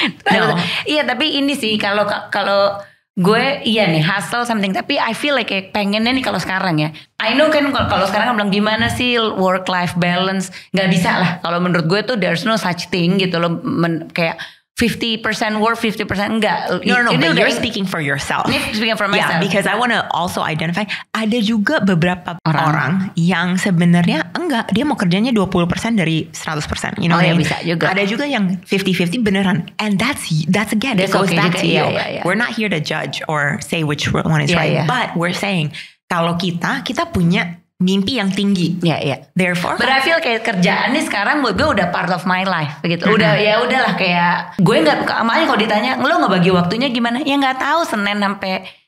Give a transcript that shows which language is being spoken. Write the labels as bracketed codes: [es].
[id] No. Iya tapi ini sih kalau gue nih [en] hustle something, [id] tapi [en] I feel like [id] kayak pengennya nih kalau sekarang ya. [en] I know [id] kan kalau sekarang bilang gimana sih work life balance, nggak bisa lah. Kalau menurut gue tuh [en] there's no such thing [id] gitu loh, kayak 50% work, 50% enggak. [en] No, but you're speaking for yourself. Speaking for myself. Yeah, because I want to also identify, [id] ada juga beberapa orang yang sebenarnya enggak, dia mau kerjanya 20% dari 100%. [en] You know [id] bisa juga. Ada juga yang 50-50 beneran. [en] And that's again, it goes back to you. We're not here to judge or say which one is right. But we're saying, [id] kalau kita punya mimpi yang tinggi. [en] Therefore, but I feel [id] kayak kerjaan nih sekarang buat gue udah [en] part of my life [id] begitu. Udahlah kayak gue nggak, makanya kalau ditanya lo nggak bagi waktunya gimana? Ya nggak tahu, Senin sampai